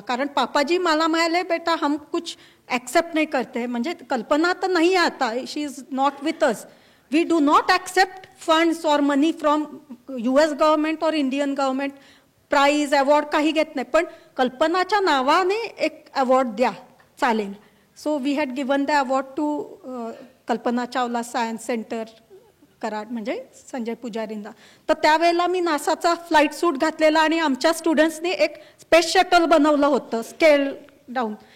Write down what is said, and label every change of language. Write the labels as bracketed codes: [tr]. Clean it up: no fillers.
[mr] कारण पापाजी मला म्हणाले [hi] बेटा हम कुछ ॲक्सेप्ट नाही करते, [mr] म्हणजे कल्पना तर नाही आता, [en] She is not with us. We do not accept funds or money from US government और Indian government. [mr] प्राईज अवॉर्ड काही घेत नाही, पण कल्पनाच्या नावाने एक अवॉर्ड द्या चालेल. [en] so we had given the award to Kalpana Chawla science centre Karad [mr] म्हणजे संजय पुजारींना. तर त्यावेळेला मी नासाचा फ्लाईट सूट घातलेला आणि आमच्या स्टुडंट्सनी एक स्पेस शटल बनवलं होतं स्केल डाऊन.